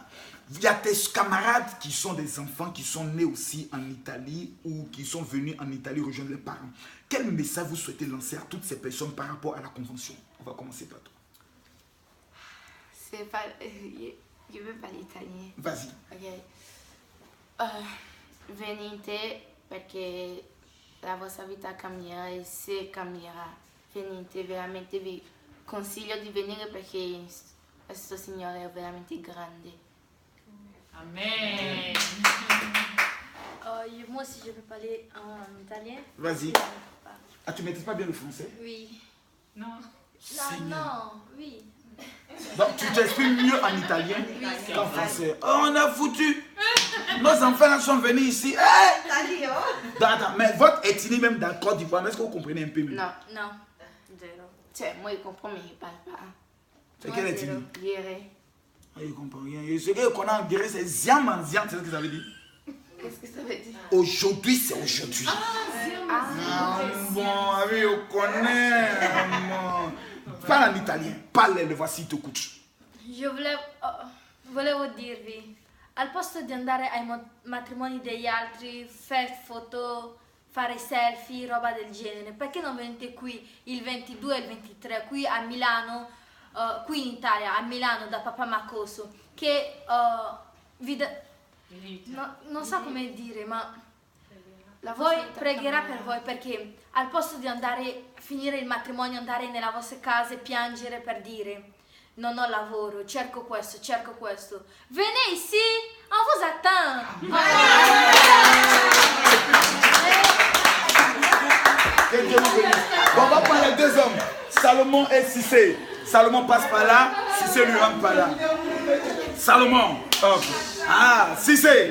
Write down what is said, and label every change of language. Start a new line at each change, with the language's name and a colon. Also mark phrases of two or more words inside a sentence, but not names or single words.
French: Il y a tes camarades qui sont des enfants qui sont nés aussi en Italie ou qui sont venus en Italie rejoindre leurs parents. Quel message vous souhaitez lancer à toutes ces personnes par rapport à la convention? On va commencer par toi. C'est pas... Je veux parler italien. Vas-y. Ok.
Italian: Venite perché la vostra vita cambierà e se cambierà. Venite, veramente vi consiglio di venire perché questo Signore è veramente grande. Amen.
French: Moi aussi, je peux parler en italien. Vas-y. Ah, tu ne maîtrises pas bien le français? Oui. Non. Non, oui. Donc, tu t'exprimes mieux en italien qu'en français. Oh, on a foutu. Nos enfants là sont venus ici. Hey! Attends, mais votre ethnie même dans Côte d'Ivoire, est-ce que vous comprenez un peu mieux? Non. Zero. Cioè, moi je comprends mais je parle pas. C'est quelle ethnie? Guéré. Ah, je comprends rien. Ce que qu'on a en guerre, c'est Ziam en Ziam, c'est ce que ça veut dire. Qu'est-ce que ça veut dire? Aujourd'hui, c'est aujourd'hui. Ah, bon, oui, on connaît. Bon. Parle en italien. Parle, le voici, t'écoute.
Italian: Volevo dirvi, al posto di andare ai matrimoni degli altri, fare foto, fare selfie, roba del genere, perché non venite qui il 22 e il 23, qui a Milano, qui in Italia, a Milano da Papa Makoso, che non so come dire, ma voi pregherà per voi, perché al posto di andare, finire il matrimonio, andare nelle vostre case, piangere per dire non ho lavoro, cerco questo,
French: venez ici, on vous attend. Que Dieu vous bénisse. Bon, on va prendre les deux hommes, Salomon et Cissé. Salomon passe par là, Cissé lui rentre par là. Salomon, hop. Ah, Cissé.